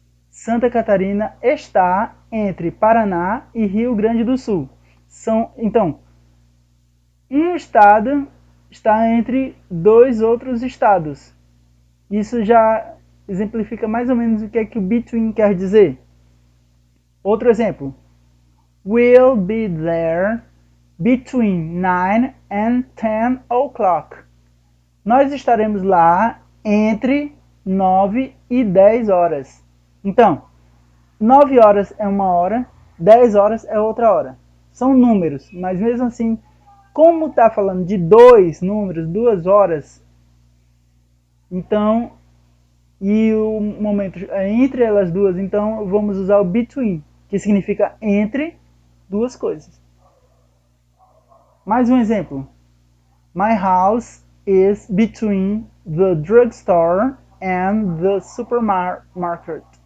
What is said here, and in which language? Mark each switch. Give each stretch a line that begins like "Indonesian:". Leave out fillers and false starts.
Portuguese: Santa Catarina está entre Paraná e Rio Grande do Sul. Então, um estado está entre dois outros estados. Isso já exemplifica mais ou menos o que é que o between quer dizer. Outro exemplo.
English: We'll be there between 9 and 10 o'clock.
Portuguese: Nós estaremos lá entre 9 e 10 horas. Então, 9 horas é uma hora, 10 horas é outra hora. São números, mas mesmo assim, como está falando de dois números, 2 horas, então, e o momento é entre elas duas, então vamos usar o between, que significa entre duas coisas. Mais um exemplo.
English: My house is between the drugstore and the supermarket.